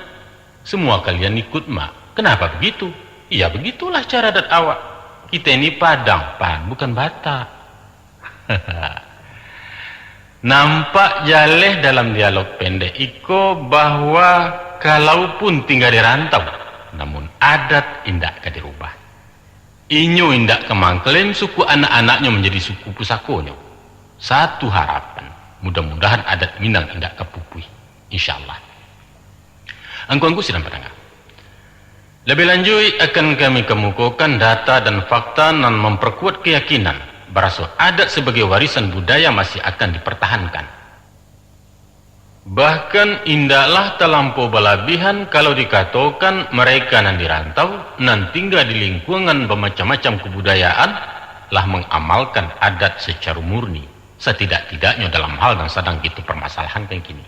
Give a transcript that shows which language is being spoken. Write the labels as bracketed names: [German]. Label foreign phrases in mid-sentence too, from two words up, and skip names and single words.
[Indonesian] Semua kalian ikut mak. Kenapa begitu? Iya begitulah cara adat awak. Kita ini Padang, Pan, bukan Batak. [Minangkabau] Nampak jaleh dalam dialog pendek iko bahwa kalaupun tinggal di rantau, namun adat indak ka dirubah. Inyo indak kemangklaim suku anak-anaknya menjadi suku pusakonyo. [Indonesian] Satu harapan, mudah-mudahan adat Minang indak kepupui. [Minangkabau] InsyaAllah. Angku-angku sidang pendengar. [Indonesian] Lebih lanjut akan kami kemukakan data dan fakta dan memperkuat keyakinan bahwa adat sebagai warisan budaya masih akan dipertahankan. Bahkan indahlah terlampau berlebihan kalau dikatakan mereka yang dirantau dan tinggal di lingkungan bermacam-macam kebudayaan lah mengamalkan adat secara murni, setidak-tidaknya dalam hal yang sedang kita permasalahan kan kini.